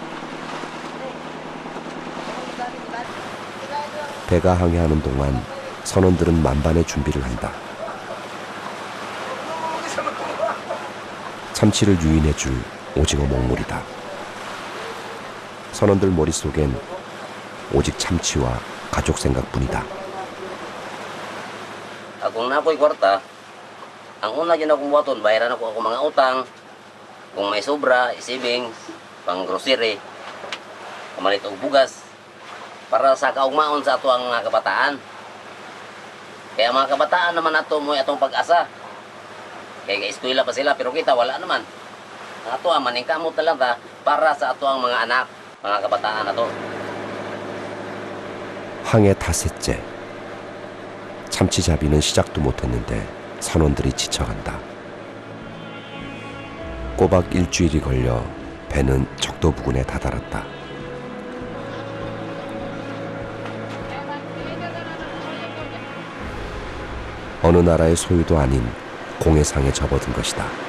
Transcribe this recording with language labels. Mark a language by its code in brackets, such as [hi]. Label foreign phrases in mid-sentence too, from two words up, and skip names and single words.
[ko] 배가 항해하는 동안 선원들은 만반의 준비를 한다. 참치를 유인해줄 오징어 먹물이다. 선원들 머릿속엔 오직 참치와 가족 생각뿐이다. [ceb] Kung na ako'y kwarta, ang una dyan akong buhaton, bayaran ako mga utang. Kung may sobra, savings, pang grocery, kamalit og bugas, para sa kaugmaon sa ato ang mga kabataan. Kaya mga kabataan naman ato mo atong pag-asa. Kaya eskwela pa sila, pero kita wala naman. Ato ang maningkamot talaga para sa ato ang mga anak, mga kabataan ato. [ko] 항해 닷새째. 참치잡이는 시작도 못했는데 선원들이 지쳐간다. 꼬박 일주일이 걸려 배는 적도 부근에 다다랐다. 어느 나라의 소유도 아닌 공해상에 접어든 것이다.